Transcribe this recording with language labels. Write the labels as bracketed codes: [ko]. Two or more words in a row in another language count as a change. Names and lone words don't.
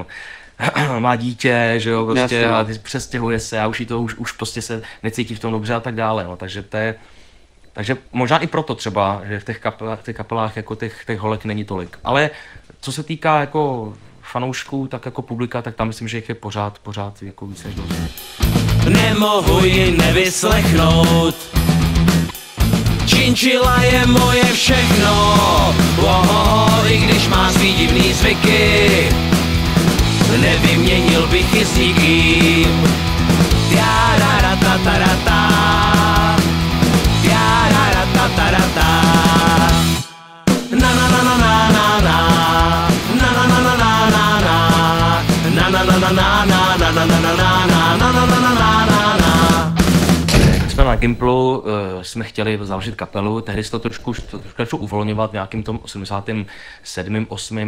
[cs] Má dítě, že jo, prostě a přestěhuje se a už prostě se necítí v tom dobře a tak dále, no, takže možná i proto třeba, že v těch kapelách jako těch holek není tolik, ale co se týká jako fanoušků, tak jako publika, tak tam myslím, že jich je pořád jako víc než dost. Nemohu ji nevyslechnout, Činčila je moje všechno, i když má svý divný zvyky, nevyměnil bych ji s nikým. Tiararatatata, tiararatatata, na na na na na na na. Jsme na Gimplu jsme chtěli založit kapelu, tehdy se to trošku uvolňovat v nějakým tom 87. 8.